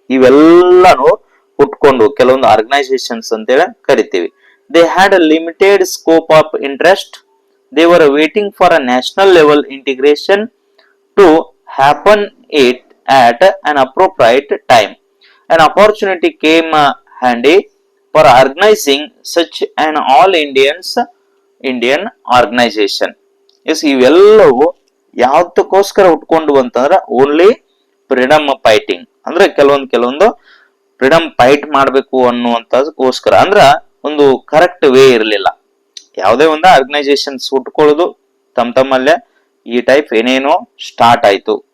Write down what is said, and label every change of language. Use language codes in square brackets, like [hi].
[kn] ಇವೆಲ್ಲಾನು ಹುಟ್ಕೊಂಡು ಕೆಲವೊಂದು ಆರ್ಗನೈಸೇಷನ್ಸ್ ಅಂತೇಳಿ ಕರಿತೀವಿ. [en] They had a limited scope of interest. They were waiting for a national level integration to happen it at an appropriate time. An opportunity came handy for organizing such an all Indian organization. [kn] Yes, ಇವೆಲ್ಲವೂ ಯಾವ್ದಕ್ಕೋಸ್ಕರ ಉಟ್ಕೊಂಡು ಅಂತಂದ್ರೆ only freedom fighting, ಅಂದ್ರೆ ಕೆಲವೊಂದು freedom fight ಮಾಡ್ಬೇಕು ಅನ್ನುವಂತದಕ್ಕೋಸ್ಕರ. ಅಂದ್ರ ಒಂದು correct way ಇರಲಿಲ್ಲ. ಯಾವುದೇ ಒಂದು ಆರ್ಗನೈಸೇಷನ್ಸ್ ಹುಟ್ಕೊಳ್ಳೋದು ತಮ್ಮಲ್ಲೇ ಈ ಟೈಪ್ ಏನೇನೋ ಸ್ಟಾರ್ಟ್ ಆಯ್ತು.